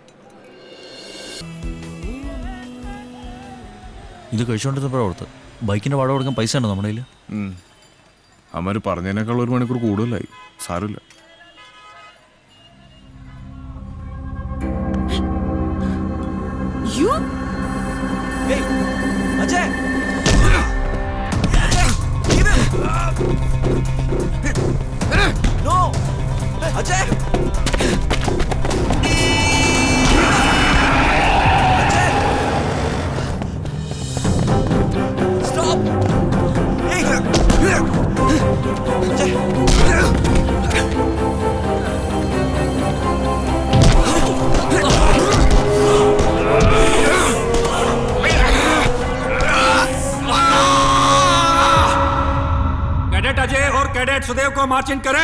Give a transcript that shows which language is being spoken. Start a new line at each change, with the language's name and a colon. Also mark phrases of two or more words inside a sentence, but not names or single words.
Malayalam: ഇത് കഴിച്ചുകൊണ്ടിരുന്നപ്പോഴാണ് ഓർത്ത്, ബൈക്കിൻ്റെ വാടക കൊടുക്കാൻ പൈസ ഉണ്ടോ നമ്മുടെ കയ്യിൽ? അവന്മാർ പറഞ്ഞതിനേക്കാൾ 1 മണിക്കൂർ കൂടുതലായി. സാരമില്ല. അജയ്!
English: No! Ajay! Ajay! Stop! Hey! Ajay!
Hindi: कैडेट अजय और कैडेट सुदेव को मार्चिंग करें.